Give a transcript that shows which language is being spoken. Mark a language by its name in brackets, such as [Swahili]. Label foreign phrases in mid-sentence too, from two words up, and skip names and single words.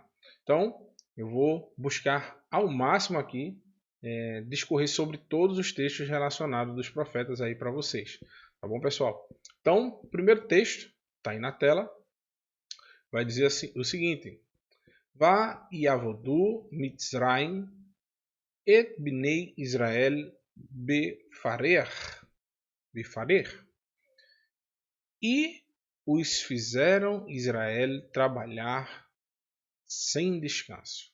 [Portuguese] Então, eu vou buscar ao máximo aqui discorrer sobre todos os textos relacionados dos profetas aí para vocês. Tá bom, pessoal? Então, o primeiro texto está aí na tela. Vai dizer assim, o seguinte: [Hebrew] ויעבדו מצרים את בני ישראל בפרך בפרך. [Portuguese] E os fizeram Israel trabalhar sem descanso.